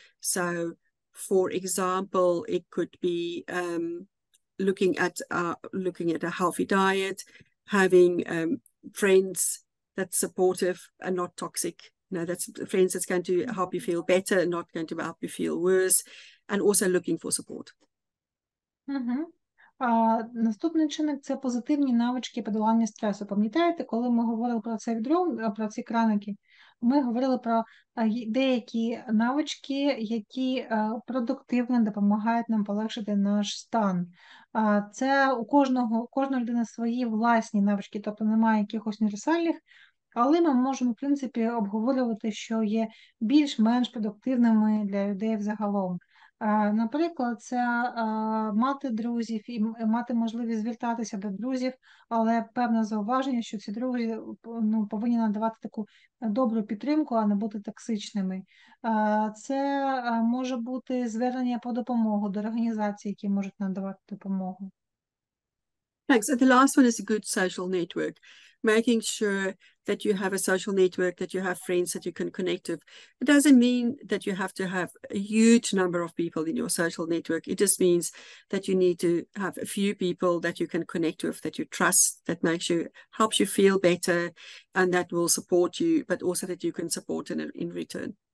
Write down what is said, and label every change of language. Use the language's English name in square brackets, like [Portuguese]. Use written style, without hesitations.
[English] So, for example, it could be looking at a healthy diet, having friends that's supportive and not toxic. That's friends that's going to help you feel better and not going to help you feel worse, and also looking for support. [Ukrainian] Наступний чинник – це позитивні навички подолання стресу. Пам'ятаєте, коли ми говорили про це відро, про ці краники, ми говорили про деякі навички, які продуктивно допомагають нам полегшити наш стан. Це у кожної людини свої власні навички, тобто немає якихось універсальних, але ми можемо, в принципі, обговорювати, що є більш-менш продуктивними для людей взагалом. Наприклад, це мати друзів і мати можливість звертатися до друзів, але певне зауваження, що ці друзі повинні надавати таку добру підтримку, а не бути токсичними. Це може бути звернення по допомогу до організацій, які можуть надавати допомогу. [English] Thanks. And the last one is a good social network, making sure that you have a social network, that you have friends that you can connect with. It doesn't mean that you have to have a huge number of people in your social network. It just means that you need to have a few people that you can connect with, that you trust, that helps you feel better, and that will support you, but also that you can support in return.